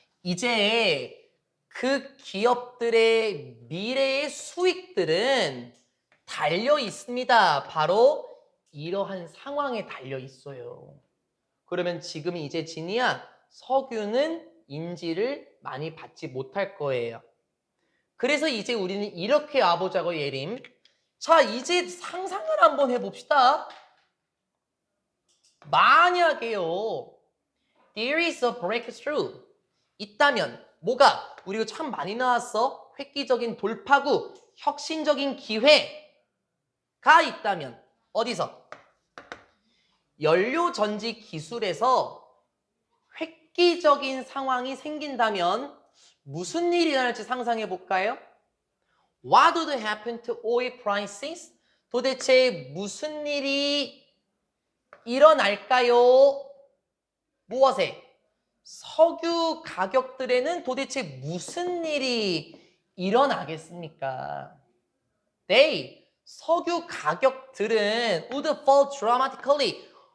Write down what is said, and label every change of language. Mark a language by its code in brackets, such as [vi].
[ko] 이제 그 기업들의 미래의 수익들은 달려 있습니다. 바로 이러한 상황에 달려 있어요. 그러면 지금 이제 진이야, 석유는 인지를 많이 받지 못할 거예요. 그래서 이제 우리는 이렇게 와보자고, 예림. 자, 이제 상상을 한번 해봅시다. 만약에요, [en] there is a breakthrough. [ko] 있다면, 뭐가? 우리 이거 참 많이 나왔어. 획기적인 돌파구, 혁신적인 기회가 있다면, 어디서? 연료전지 기술에서 획기적인 상황이 생긴다면 무슨 일이 일어날지 상상해 볼까요? [en] What would happen to oil prices? [ko] 도대체 무슨 일이 일어날까요? 무엇에? 석유 가격들에는 도대체 무슨 일이 일어나겠습니까? 석유 가격들은 [en] would fall dramatically.